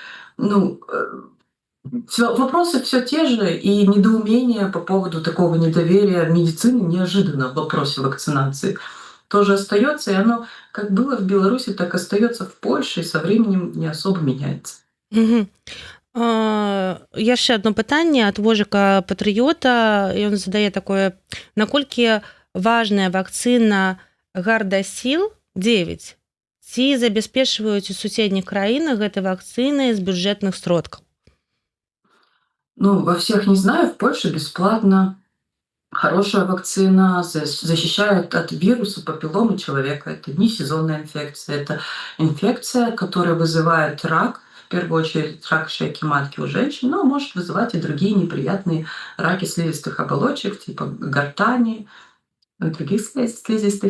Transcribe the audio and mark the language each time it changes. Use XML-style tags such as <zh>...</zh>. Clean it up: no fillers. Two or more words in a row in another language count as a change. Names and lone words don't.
<ru>Вопросы все те же, и недоумение по поводу такого недоверия медицины неожиданно в вопросе вакцинации тоже остается, и оно как было в Беларуси, так остается в Польше, и со временем не особо меняется.</ru> <be>Яшчэ одно пытанне ад Вожыка Патрыёта. Ён задае такое: наколькі важная вакцына Гардасіл-9? Ці забяспечваюць у суседніх краінах гэтай вакцыны з бюджэтных сродкаў?</be> <ru>Во всех не знаю, в Польше бесплатно. Хорошая вакцина защищает от вируса папилломы человека. Это не сезонная инфекция, это инфекция, которая вызывает рак, в первую очередь рак шейки матки у женщин, но может вызывать и другие неприятные раки слизистых оболочек, типа гортани, других слизистых.</ru>